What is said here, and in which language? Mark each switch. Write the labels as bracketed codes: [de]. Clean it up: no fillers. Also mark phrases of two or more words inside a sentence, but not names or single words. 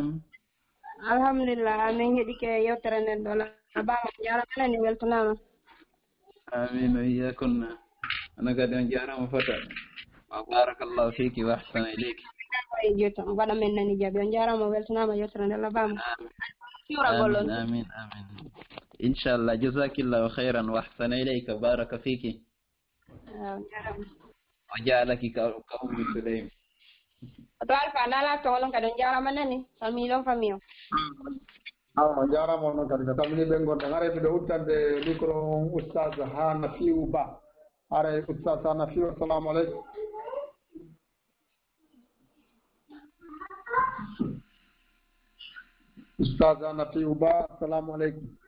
[ff] alhamdulillah min heeɗike yewtere nden ɗo bama jarama ni weltanama [ar] آمين وإياكن [ff] ana kadi on jarama fota [ar] وبارك الله فيك وأحسن إليك [ff] e jotto waɗa men nani jaabi on jarama weltanama yewtere nden bama [ar] آمين آمين آمين إن شاء الله جزاك الله خيرا وأحسن إليك بارك فيك o jaalaki ka ummi Sulaym [ff] to alfa nala to on kadi on jarama nani famille on jarama on kadi ko tamini ɓe gonɗen are miɗo uddande micro oustaz Hanafiu Ba are oustaz Hanafiu [ar] السلام عليكم [ff] oustaz Hanafiu Ba [ar] السلام عليكم